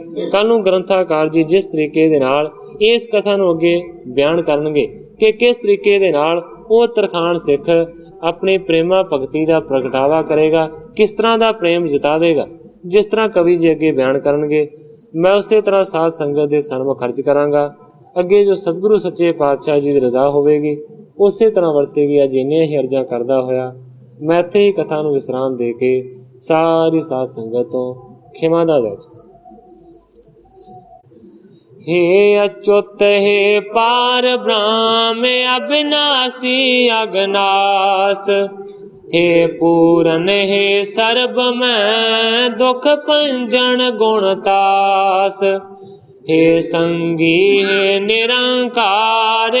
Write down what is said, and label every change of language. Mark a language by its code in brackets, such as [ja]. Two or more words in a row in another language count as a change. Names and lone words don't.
[pa] ਕੱਲ ਨੂੰ ਗ੍ਰੰਥਾਕਾਰ ਜੀ ਜਿਸ ਤਰੀਕੇ ਦੇ ਨਾਲ ਇਸ ਕਥਾ ਨੂੰ ਅੱਗੇ ਬਿਆਨ ਕਰਨਗੇ ਕਿ ਕਿਸ ਤਰੀਕੇ ਦੇ ਨਾਲ ਉਹ ਤਰਖਾਣ ਸਿੱਖ ਆਪਣੀ ਪ੍ਰੇਮਾ ਭਗਤੀ ਦਾ ਪ੍ਰਗਟਾਵਾ ਕਰੇਗਾ, ਕਿਸ ਤਰ੍ਹਾਂ ਦਾ ਪ੍ਰੇਮ ਜਤਾਵੇਗਾ, ਜਿਸ ਤਰ੍ਹਾਂ ਕਵੀ ਜੀ ਅੱਗੇ ਬਿਆਨ ਕਰਨਗੇ, ਮੈਂ ਉਸੇ ਤਰ੍ਹਾਂ ਸਾਧ ਸੰਗਤ ਦੇ ਸਨਮੁਖ ਖਰਚ ਕਰਾਂਗਾ। ਅੱਗੇ ਜੋ ਸਤਿਗੁਰੂ ਸੱਚੇ ਪਾਤਸ਼ਾਹ ਜੀ ਦੀ ਰਜ਼ਾ ਹੋਵੇਗੀ ਉਸੇ ਤਰ੍ਹਾਂ ਵਰਤੇਗੀ। ਅੱਜ ਇੰਨੀਆਂ ਹੀ ਅਰਜ਼ਾਂ ਕਰਦਾ ਹੋਇਆ ਮੈਂ ਇੱਥੇ ਹੀ ਕਥਾ ਨੂੰ ਵਿਸਰਾਮ ਦੇ ਕੇ ਸਾਰੀ ਸਾਧ ਸੰਗਤ ਤੋਂ ਖਿਮਾ ਦਾ ਜਾਚਾ। ਹੇ ਅਚੁਤ ਹੇ ਪਾਰ ਬ੍ਰਹਮ ਅਵਿਨਾਸ਼ੀ ਅਗਨਾਸ, ਹੇ ਪੂਰਨ ਹੇ ਸਰਬ ਮੈਂ ਦੁਖ ਪੰਜਨ ਗੁਣਤਾਸ, ਹੇ ਸੰਗੀ ਹੇ ਨਿਰੰਕਾਰ,